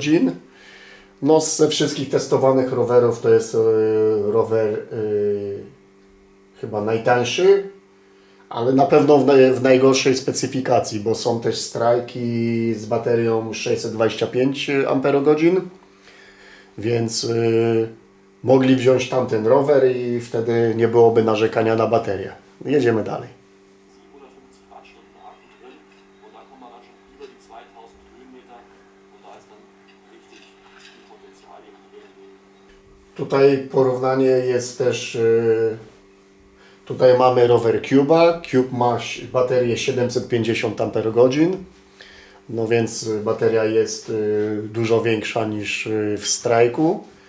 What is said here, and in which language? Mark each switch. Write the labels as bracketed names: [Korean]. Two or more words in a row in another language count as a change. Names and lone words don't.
[Polish] No, ze wszystkich testowanych rowerów to jest rower chyba najtańszy, ale na pewno w najgorszej specyfikacji, bo są też strajki z baterią 625 Ah, więc mogli wziąć tamten rower i wtedy nie byłoby narzekania na baterię. Jedziemy dalej. [German] 750 Wattstunden Akku drin und da kommt man dann schon über die 2000 Höhenmeter und da ist dann richtig viel Potenzial drin. [Polish] Tutaj porównanie jest też, tutaj mamy rower Cube'a. Cube ma baterię 750 Ah, no więc bateria jest dużo większa niż w Strike'u.